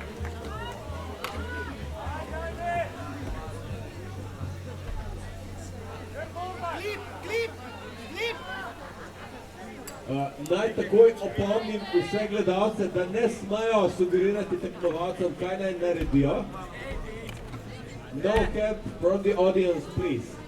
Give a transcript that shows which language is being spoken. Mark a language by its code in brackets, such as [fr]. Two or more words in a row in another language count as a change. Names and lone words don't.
[sl] Naj takoj opomnim vse gledalce, da ne smejo sugerirati tekmovalcem, kaj naj naredijo. [en] No cap from the audience, please.